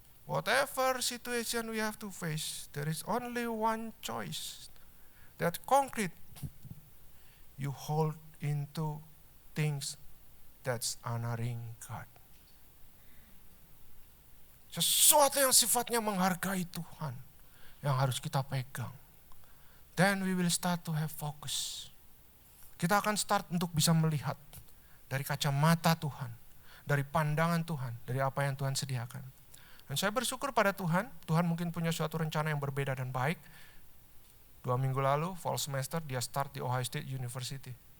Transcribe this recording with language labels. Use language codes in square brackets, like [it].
[en] Whatever situation we have to face, there is only one choice, that concrete, you hold into things that's honoring God. [id] Sesuatu yang sifatnya menghargai Tuhan yang harus kita pegang. [en] Then we will start to have focus. [id] Kita akan start untuk bisa melihat dari kacamata Tuhan, dari pandangan Tuhan, dari apa yang Tuhan sediakan. Dan saya bersyukur pada Tuhan mungkin punya suatu rencana yang berbeda dan baik. 2 minggu lalu, fall semester, dia start di Ohio State University.